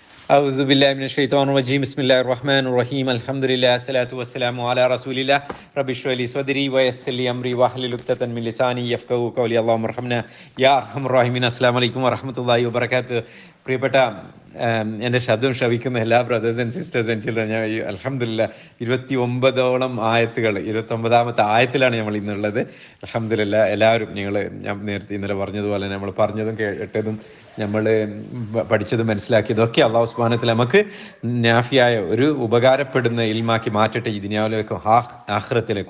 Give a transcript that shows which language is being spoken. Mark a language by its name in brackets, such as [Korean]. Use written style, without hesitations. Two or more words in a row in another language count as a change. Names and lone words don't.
[Arabic] أعوذ بالله من الشيطان الرجيم بسم الله الرحمن الرحيم الحمد لله الصلاة والسلام على رسول الله رب اشرح لي صدري ويسر لي أمري واحلل عقدة من لساني يفقهوا قولي اللهم ارحمنا يا أرحم الراحمين السلام عليكم ورحمة الله وبركاته. [Malayalam] പ്രിയപ്പെട്ട എൻ്റെ ശബ്ദം ശ്രവിക്കുന്ന എല്ലാ [English] brothers and sisters and children, [Malayalam] ഞാൻ അൽഹംദുലില്ലാ 29 ആയത്തുകൾ 29ാമത്തെ ആയത്തിലാണ് നമ്മൾ ഇന്നുള്ളത്. അൽഹംദുലില്ലാ എല്ലാവരും ഞാൻ നേരത്തെ ഇന്നലെ പറഞ്ഞതുപോലെ നമ്മൾ പറഞ്ഞതും കേട്ടതും നമ്മൾ പഠിച്ചതും മനസ്സിലാക്കിയതും ഒക്കെ അല്ലാഹു [Arabic] سبحانه وتعالى [Malayalam] നമുക്ക് നാഫിയായ ഒരു ഉപകാരപ്പെടുന്ന ഇൽമാക്കി മാറ്റട്ടെ, ഈ ദുനിയാവിലേക്കും ആഖിറത്തിലേക്കും.